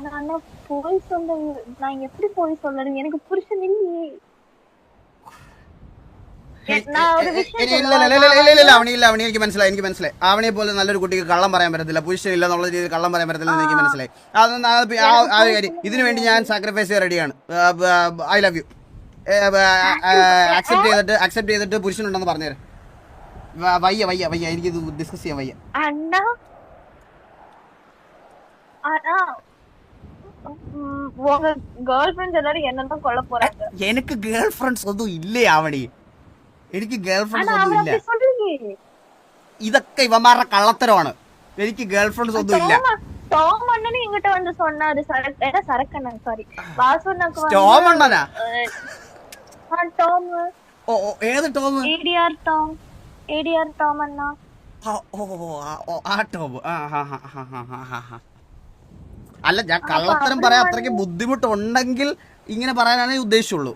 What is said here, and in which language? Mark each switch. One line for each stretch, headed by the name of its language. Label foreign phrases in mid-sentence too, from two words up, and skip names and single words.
Tamil: எனக்கு புருஷன் இல்லையே.
Malayalam: അവണി എനിക്ക് മനസ്സിലായി. അവണിയെ പോലെ നല്ലൊരു കുട്ടിക്ക് കള്ളം പറയാൻ പറ്റത്തില്ല, പുരുഷനില്ല എന്നുള്ള രീതിയിൽ കള്ളം പറയാൻ പറ്റത്തില്ല എന്ന് എനിക്ക് മനസ്സിലായി. ഇതിനു വേണ്ടി ഞാൻ സാക്രിഫൈസ് ചെയ്യാൻ റെഡിയാണ്.
English: I love you.
Malayalam: അക്സെപ്റ്റ് ചെയ്തിട്ട് പുരുഷനുണ്ടെന്ന് പറഞ്ഞുതരാം. വയ്യ എനിക്കിത് ഡിസ്കസ് ചെയ്യാൻ വയ്യ. എനിക്ക്
English: girl friends
Malayalam: ഒന്നും ഇല്ലേ ആവണി? എനിക്ക്
English: girl friends
Malayalam: ഒന്നും ഇല്ല. ഇതൊക്കെ ഇവന്മാരുടെ കള്ളത്തരമാണ്. എനിക്ക്
English: girl friends
Malayalam: ഒന്നും ഇല്ല.
Tamil: இங்கிட்ட வந்து சொன்னாரு சரக்கண்ணன், சாரி வாசுண்ணாக்கு.
Malayalam: ടോം അണ്ണനാ? ടോം. ഏത് ടോം? ADR ടോം അണ്ണാ. ആ ടോം. അല്ല, ഞാൻ കള്ളത്തരം പറയാൻ അത്രയ്ക്ക് ബുദ്ധിമുട്ടുണ്ടെങ്കിൽ ഇങ്ങനെ പറയാനാണ് ഉദ്ദേശിച്ചുള്ളൂ.